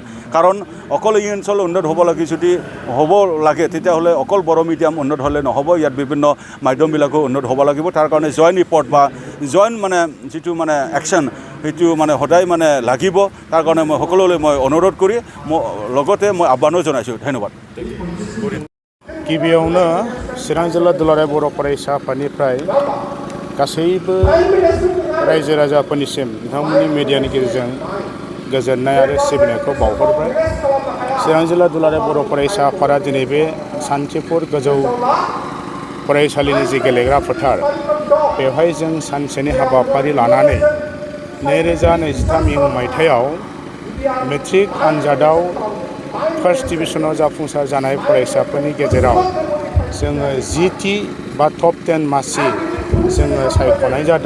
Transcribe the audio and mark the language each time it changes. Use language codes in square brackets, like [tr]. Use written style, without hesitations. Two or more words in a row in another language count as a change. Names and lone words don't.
[as] কাৰণ অকল এই অঞ্চল উন্নত হ'ব লাগে যদি হ'ব লাগে তেতিয়াহ'লে অকল বড়ো মিডিয়াম উন্নত হ'লে নহ'ব। ইয়াত বিভিন্ন মাধ্যমবিলাকো উন্নত হ'ব লাগিব। তাৰ কাৰণে [en] joint report [as] বা জইণ্ট মানে যিটো মানে একশ্যন সেইটো মানে সদায় মানে লাগিব। তাৰ কাৰণে মই সকলোলৈ মই অনুৰোধ কৰি লগতে মই আহ্বানো জনাইছোঁ। ধন্যবাদ। [brx] गिबियावनो चिरां जिल्ला दुलाराय बर' फरायसा आफादनिफ्राय गासैबो रायजो राजाफोरनिसिम बिथांमोननि मिडियानि गेजेरजों गोजोननाय आरो सिबिनायखौ बावहरबाय। चिरां जिल्ला दुलाराय बर' फरायसा आफादा दिनै बे सान्थिपुर गोजौ फरायसालिनि जि गेलेग्रा फोथार बेवहाय जों सानसेनि हाबाफारि लानानै 2023 मायथाइयाव मेट्रिक आनजादाव फार्स्ट डिभिजनाव जाफुंसार जानाय फरायसाफोरनि गेजेराव जोङो 10टी बा टप 10 मासि जोङो सायख'नाय जादों।